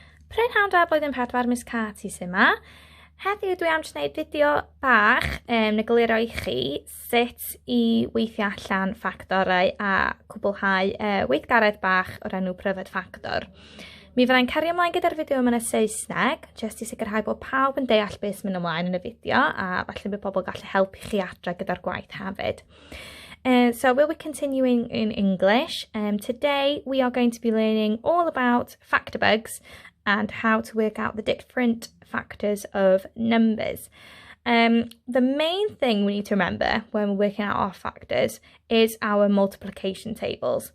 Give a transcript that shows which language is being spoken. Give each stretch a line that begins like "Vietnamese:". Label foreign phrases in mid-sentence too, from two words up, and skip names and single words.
Welsh: Prynhawn da blwyddyn 4 Miss Carty sy'n yma. Heddiw dwi am wneud fideo bach yn egluro i chi sut i weithio allan ffactorau a cwblhau weithgaredd bach o'r enw pryfed ffactor. Mi fyddai'n cario ymlaen gyda'r fideo yma yn y Saesneg, jyst i sicrhau bod pawb yn deall beth sy'n mynd ymlaen yn y fideo a falle bydd pobl gallu helpu chi adre gyda'r gwaith hefyd.
English: So we'll be continuing in English. Today we are going to be learning all about factor bugs and how to work out the different factors of numbers. The main thing we need to remember when we're working out our factors is our multiplication tables.